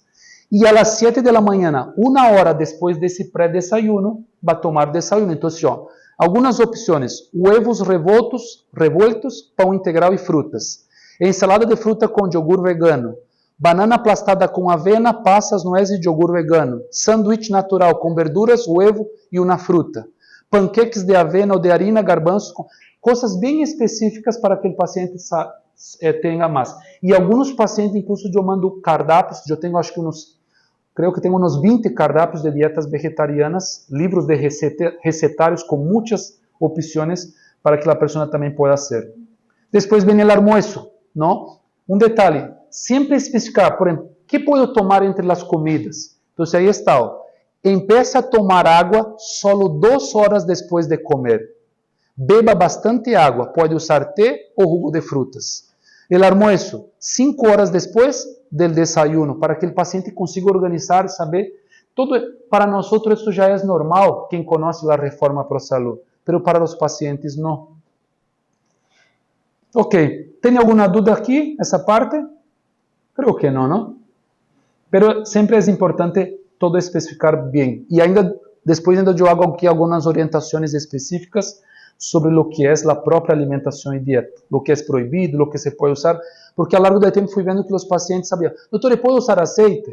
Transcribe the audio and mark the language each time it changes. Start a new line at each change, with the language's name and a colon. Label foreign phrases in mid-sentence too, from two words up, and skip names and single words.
Portuguese: E às 7 da manhã, uma hora depois desse pré-desayuno, vai tomar desayuno. Então, algumas opções: huevos revoltos, pão integral e frutas.
Spanish: Ensalada de fruta
Portuguese: com
Spanish: yogur vegano. Banana aplastada
Portuguese: com avena, passas, nueces e
Spanish: yogur vegano.
Portuguese: Sanduíche natural com verduras, huevo e uma fruta.
Spanish: Panqueques de avena ou de harina, garbanzos,
Portuguese: coisas bem específicas para que o paciente tenha mais. E alguns pacientes, incluso, eu mando cardápios. Eu tenho, acho que creio que tenho uns 20 cardápios de dietas vegetarianas, livros de recetários com muitas opções para que a pessoa também possa fazer. Depois vem o almoço, não? Um detalhe. Sempre especificar, por exemplo, que posso tomar entre as comidas. Então, aí está.
Spanish: Empieza a tomar água solo 2 horas depois de comer.
Portuguese: Beba bastante água. Pode usar té ou jugo de frutas.
Spanish: El almuerzo, 5 horas depois del desayuno,
Portuguese: para que o paciente consiga organizar, saber. Todo, para nós, isso já é normal, quem conhece a reforma para a saúde. Mas para os pacientes, não. Ok. Tem alguma dúvida aqui, essa parte?
Spanish: Creo que no, ¿no? Pero siempre es importante todo especificar bien. Y después yo hago aquí algunas orientaciones específicas sobre lo que es la propia alimentación y dieta. Lo que es prohibido, lo que se puede usar. Porque a lo largo del tiempo fui viendo que los pacientes sabían, doctor, ¿puedo usar aceite?